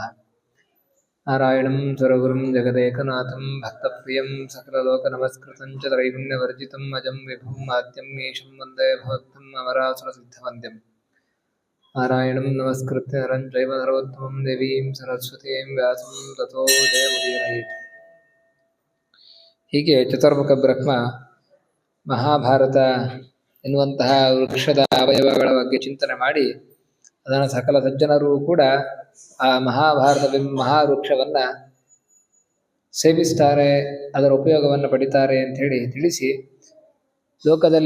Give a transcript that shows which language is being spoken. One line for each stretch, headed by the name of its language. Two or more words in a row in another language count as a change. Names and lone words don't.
Sanskrit: नारायणं सर्वगुरुं जगदेकनाथं भक्तप्रियं सकललोकनमस्कृतं च त्रैगुण्यवर्जितम् अजं विभुम् आद्यं ईशं वन्दे भवत्तम् अमरासुरसिद्धवन्द्यं नारायणं नमस्कृत्य नरं चैव नरोत्तमं देवीं सरस्वतीं व्यासं ततो जयमुदीरयेत्।
Kannada: ಹೀಗೆ ಚತುರ್ಮುಖ ಬ್ರಹ್ಮ ಮಹಾಭಾರತ ಎನ್ನುವಂತಹ ವೃಕ್ಷದ ಅವಯವಗಳ ಬಗ್ಗೆ ಚಿಂತನೆ ಮಾಡಿ ಅದನ್ನು ಸಕಲ ಸಜ್ಜನರು ಕೂಡ ಆ ಮಹಾವೃಕ್ಷವನ್ನ ಸೇವಿಸ್ತಾರೆ, ಅದರ ಉಪಯೋಗವನ್ನು ಪಡಿತಾರೆ ಅಂತ ಹೇಳಿ ತಿಳಿಸಿ, ಲೋಕದಲ್ಲಿ